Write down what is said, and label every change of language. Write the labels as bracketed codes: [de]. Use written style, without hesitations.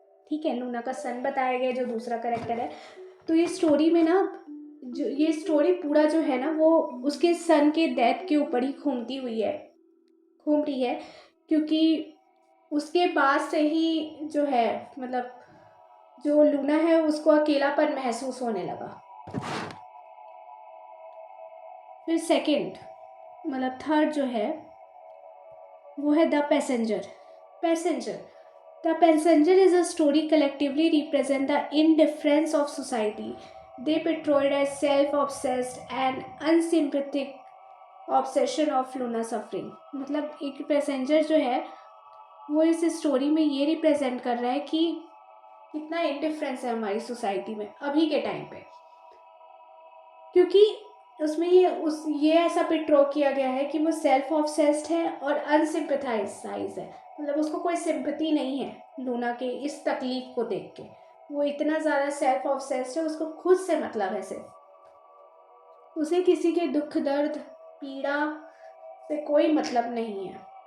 [hi] ठीक है, लूना का सन बताया गया जो दूसरा कैरेक्टर है। तो ये स्टोरी में ना, जो ये स्टोरी पूरा जो है ना वो उसके सन के डेथ के ऊपर ही घूम रही है, क्योंकि उसके बाद से ही जो है, मतलब जो लूना है उसको अकेलापन महसूस होने लगा। फिर सेकंड मतलब थर्ड जो है वो है the passenger. Passenger [en] The Passenger is a story collectively represent the indifference of society. They portrayed as self-obsessed and unsympathetic obsession of Luna suffering. [hi] मतलब एक पैसेंजर जो है वो इस स्टोरी में ये रिप्रेजेंट कर रहा है कि कितना इंडिफरेंस है हमारी सोसाइटी में अभी के टाइम पे, क्योंकि उसमें ये ऐसा पिट्रो किया गया है कि वो सेल्फ ऑब्सेस्ड है और अनसिम्पथाइज है, मतलब उसको कोई सिंपैथी नहीं है लूना के इस तकलीफ को देख के, वो इतना ज़्यादा सेल्फ ऑब्सेस्ड है, उसको खुद से मतलब है सिर्फ, उसे किसी के दुख दर्द पीड़ा से कोई मतलब नहीं है।